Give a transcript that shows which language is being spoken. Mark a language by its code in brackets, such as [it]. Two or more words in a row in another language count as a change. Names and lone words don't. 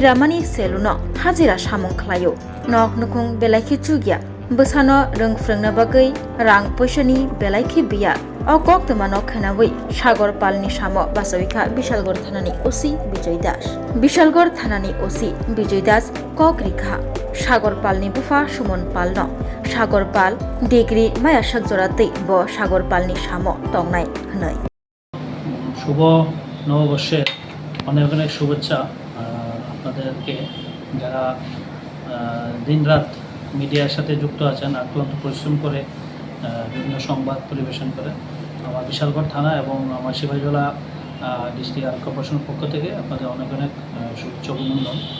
[trp] ramani seluno hajira samung khlayo nok nukung belaikhi chugya Busano rungfrungna bagai rang poisani belaikhi biya okok tumano khanawai Sagor Palni samo basawika Bishalgor thanani osi Bijoy Das Bishalgor thanani osi Bijoy Das kokrikha Sagor Palni bufa Sumon Palno Sagor Pal degree maya sakjoratei bo Sagor Palni samo tongnai hnai [bn] শুভ নববর্ষের অনেক অনেক শুভেচ্ছা আপনাদেরকে যারা দিনরাত মিডিয়ার সাথে যুক্ত আছেন অক্লান্ত পরিশ্রম করে বিভিন্ন সংবাদ পরিবেশন করে আমার বিশালগড় থানা এবং আমার সিপাহীজলা ডিস্ট্রিক্ট আরক্ষী কর্পোরেশনের পক্ষ থেকে আপনাদের অনেক অনেক শুভেচ্ছা অভিনন্দন।